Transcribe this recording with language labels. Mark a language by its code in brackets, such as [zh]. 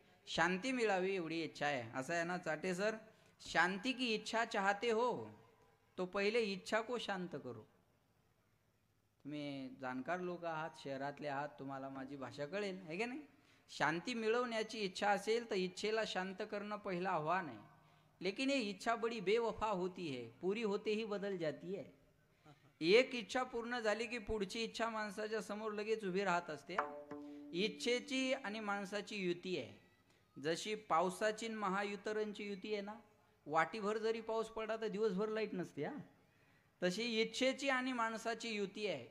[mr] शांती मिळावी एवढी इच्छा आहे. असं आहे ना [hi] चाटे सर, शांती की इच्छा चाहते हो तो पहिले इच्छा को शांत करो. [mr] तुम्ही जाणकार लोक आहात, शहरातले आहात, तुम्हाला माझी भाषा कळेल आहे की नाही. शांती मिळवण्याची इच्छा असेल तर इच्छेला शांत करणं पहिलं आव्हान आहे. [hi] लेकिन ये इच्छा बड़ी बेवफा होती है, पूरी होते ही बदल जाती है. [mr] एक इच्छा पूर्ण झाली की पुढची इच्छा माणसाच्या समोर लगेच उभी राहत असते. इच्छेची आणि माणसाची युती आहे. जशी पावसाची महायुतरांची युती आहे ना, वाटीभर जरी पाऊस पडला तर दिवसभर लाईट नसते. हा, तशी इच्छेची आणि माणसाची युती आहे.